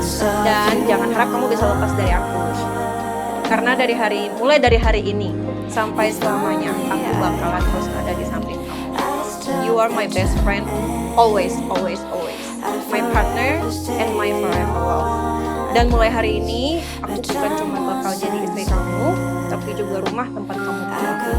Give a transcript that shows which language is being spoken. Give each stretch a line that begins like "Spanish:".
Indonesian: Dan jangan harap kamu bisa lepas dari aku. Karena mulai dari hari ini sampai selamanya aku bakalan terus ada di samping kamu.
English: You are my best friend, always, always, always. My partner and my forever love.
Indonesian: Dan mulai hari ini aku bukan cuma bakal jadi istri kamu, tapi juga rumah tempat kamu tinggal.